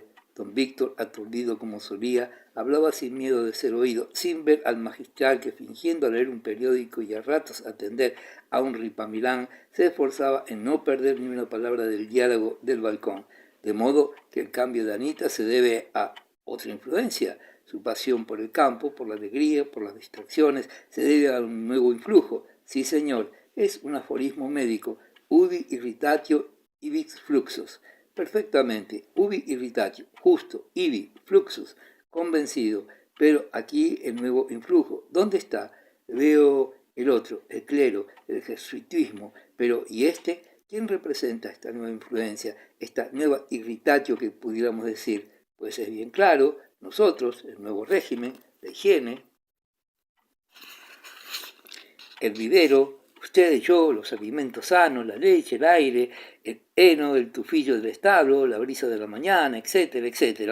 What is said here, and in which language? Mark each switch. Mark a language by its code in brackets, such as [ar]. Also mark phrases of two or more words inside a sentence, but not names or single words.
[es] Don Víctor, aturdido como solía, hablaba sin miedo de ser oído, sin ver al magistral que, fingiendo leer un periódico y a ratos atender a un ripamilán, se esforzaba en no perder ni una palabra del diálogo del balcón. De modo que el cambio de Anita se debe a otra influencia. Su pasión por el campo, por la alegría, por las distracciones, se debe a un nuevo influjo. Sí, señor, es un aforismo médico, [la] ubi irritatio ibis fluxus. Perfectamente, ubi irritatio, justo, ibi, fluxus, [es] convencido, pero aquí el nuevo influjo. ¿Dónde está? Veo el otro, el clero, el jesuitismo, pero ¿y este? ¿Quién representa esta nueva influencia, esta nueva irritatio que pudiéramos decir? Pues es bien claro, nosotros, el nuevo régimen, la higiene, el vivero, ustedes, yo, los alimentos sanos, la leche, el aire, el heno, el tufillo del establo, la brisa de la mañana, etcétera, etcétera.